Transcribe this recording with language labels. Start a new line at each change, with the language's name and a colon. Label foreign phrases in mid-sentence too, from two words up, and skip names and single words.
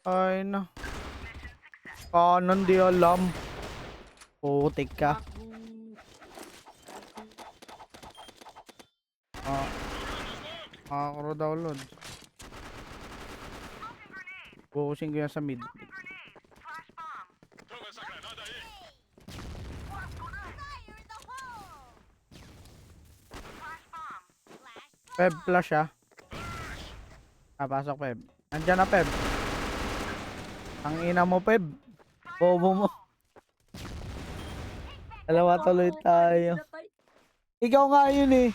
Filipino: Ay na. Kanan di alam. Putik ka. Makakro daw, Lord. Bukusin ko yan sa mid.
Portuguese: Toma essa granada aí!
Filipino: Peb, flash ah. Pasok Peb. Andyan na Peb. Ang ina mo Peb. Bobo mo. Dalawa tuloy tayo. Ikaw nga yun eh.